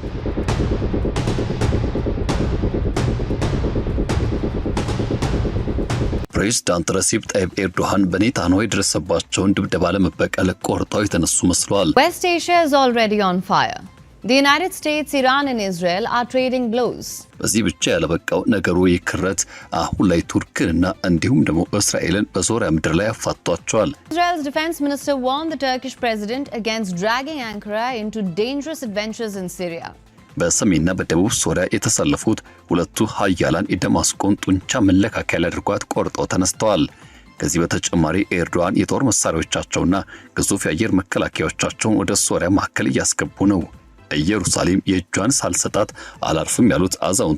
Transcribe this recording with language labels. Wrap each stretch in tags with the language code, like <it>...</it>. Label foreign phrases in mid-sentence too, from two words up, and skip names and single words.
<am>ፕሬዝዳንት ረሲፕ ጣይብ ኤርዶሃን በኔታንያሁ የደረሰባቸውን ድብደባ ለመበቀል ቆርጠው የተነሱ መስሏል።</am> <en>West Asia is already on fire. The United States, Iran and Israel are trading blows.</en> <am>በዚህ ብቻ ያለበቃው ነገሩ ይክረት አሁን ላይ ቱርክንና እንዲሁም ደግሞ እስራኤልን በሶሪያ ምድር ላይ አፋጧቸዋል።</am> <en>Israel's defense minister warned the Turkish president against dragging Ankara into dangerous adventures in Syria.</en> <am>በሰሜንና በደቡብ ሶሪያ የተሰለፉት ሁለቱ ኃያላን የደማስቆን ጡንቻ መለካከያ አድርጓት ቆርጠው ተነስተዋል። ከዚህ በተጨማሪ ኤርዶዋን የጦር መሳሪያዎቻቸውና ግዙፍ የአየር መከላከያዎቻቸውን ወደ ሶሪያ ማዕከል እያስገቡ ነው። ኢየሩሳሌም የእጇን ሳልሰጣት አላርፍም ያሉት አዛውንቱ</am>